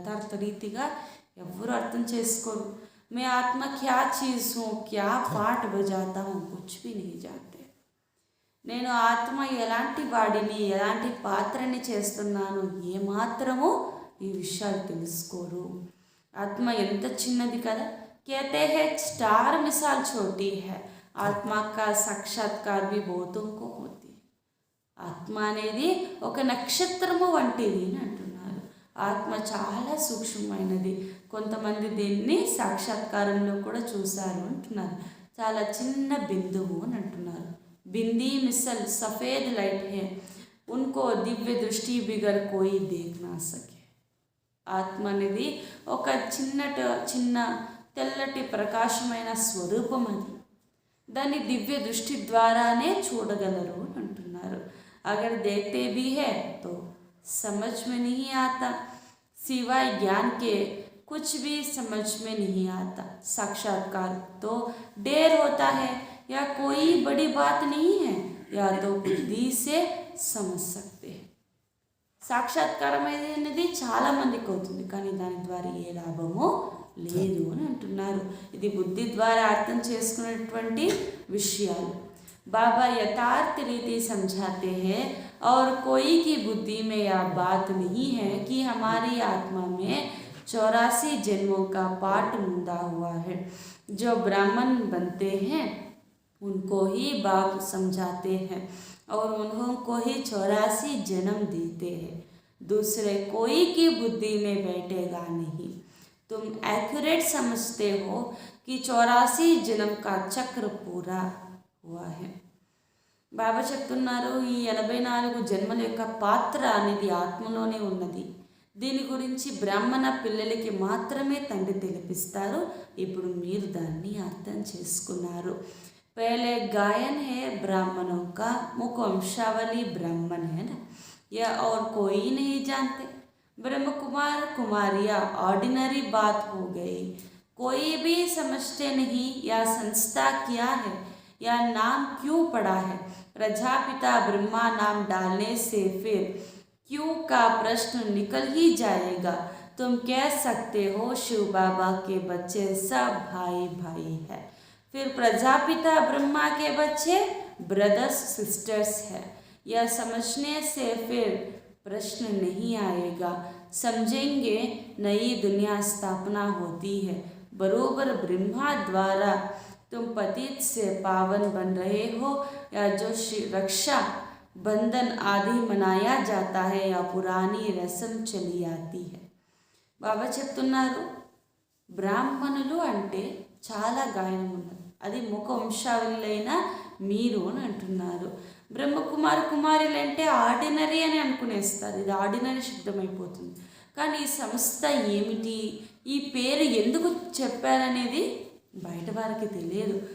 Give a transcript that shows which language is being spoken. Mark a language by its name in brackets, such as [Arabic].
[Telugu] యథార్థ రీతిగా ఎవ్వరూ అర్థం చేసుకోరు. [Hindi] మే ఆత్మ క్యా చీజ్ హూ, క్యా పాట బజాతా హూ, కుచ్ భీ नहीं जानते. [Telugu] నేను ఆత్మ ఎలాంటి వాడిని, ఎలాంటి పాత్రని చేస్తున్నాను ఏమాత్రము ఈ విషయాలు తెలుసుకోరు. ఆత్మ ఎంత చిన్నది కదా. [Hindi] कहते हैं स्टार मिसाल छोटी है, ఆత్మ का साक्षात्कार भी बहुतों को होती है. [Telugu] ఆత్మ అనేది ఒక నక్షత్రము వంటిది అని అంటున్నారు. ఆత్మ చాలా సూక్ష్మమైనది. కొంతమంది దీన్ని సాక్షాత్కారంలో కూడా చూశారు అంటున్నారు. చాలా చిన్న బిందువు అని అంటున్నారు. [Hindi] బింदी मिसल सफ़ेद लाइट है, उनको दिव्य दृष्टि बिगर कोई देख ना सके. [Telugu] ఆత్మ అనేది ఒక చిన్న తెల్లటి ప్రకాశమైన స్వరూపం. అది దాన్ని దివ్య దృష్టి ద్వారానే చూడగలరు అంటున్నారు. [Hindi] अगर देखते भी है तो समझ में नहीं आता, सिवाय ज्ञान के कुछ भी समझ में नहीं आता. साक्षात्कार तो देर होता है या कोई बड़ी बात नहीं है, या तो बुद्धि से समझ सकते हैं. [Telugu] సాక్షాత్కారం అనేది చాలా మందికి అవుతుంది, కానీ దాని ద్వారా ఏ లాభమో లేదు అని అంటున్నారు. ఇది బుద్ధి ద్వారా అర్థం చేసుకునేటువంటి విషయాలు. [Hindi] बाबा यथार्थ रीति समझाते हैं और कोई की बुद्धि में यह बात नहीं है कि हमारी आत्मा में 84 जन्मों का पाठ मुंदा हुआ है. जो ब्राह्मण बनते हैं उनको ही बाप समझाते हैं और उनको ही 84 जन्म देते हैं. दूसरे कोई की बुद्धि में बैठेगा नहीं. तुम एक्यूरेट समझते हो कि 84 जन्म का चक्र पूरा हुआ है. [Telugu] బాబా చెప్తున్నారు, ఈ 84 జన్మల యొక్క పాత్ర అనేది ఆత్మలోనే ఉన్నది. దీని గురించి బ్రాహ్మణ పిల్లలకి మాత్రమే తండ్రి తెలిపిస్తారు. ఇప్పుడు మీరు దాన్ని అర్థం చేసుకున్నారు. [Hindi] पहले गायन है ब्राह्मणों का, मुख वंशावली ब्राह्मण है ना, यह और कोई नहीं जानते. ब्रह्म कुमार कुमारियाँ ऑर्डिनरी बात हो गई, कोई भी समझते नहीं. यह संस्था क्या है, यह नाम क्यों पड़ा है. प्रजापिता ब्रह्मा नाम डालने से फिर क्यों का प्रश्न निकल ही जाएगा. तुम कह सकते हो शिव बाबा के बच्चे सब भाई भाई है, फिर प्रजापिता ब्रह्मा के बच्चे ब्रदर्स सिस्टर्स है. यह समझने से फिर प्रश्न नहीं आएगा. समझेंगे नई दुनिया स्थापना होती है. बरोबर ब्रह्मा द्वारा तुम पतित से पावन बन रहे हो, या जो रक्षा बंधन आदि मनाया जाता है, या पुरानी रस्म चली आती है. [Telugu] బాబా చెప్తున్నారు, బ్రాహ్మణులు అంటే చాలా గాయనం ఉన్నది. అది ముఖ వంశావళులైన మీరు అని అంటున్నారు. బ్రహ్మకుమార్ కుమారులు అంటే ఆర్డినరీ అని అనుకునేస్తారు. ఇది ఆర్డినరీ శబ్దం అయిపోతుంది. కానీ ఈ సంస్థ ఏమిటి, ఈ పేరు ఎందుకు చెప్పారనేది బయట వారికి తెలియదు.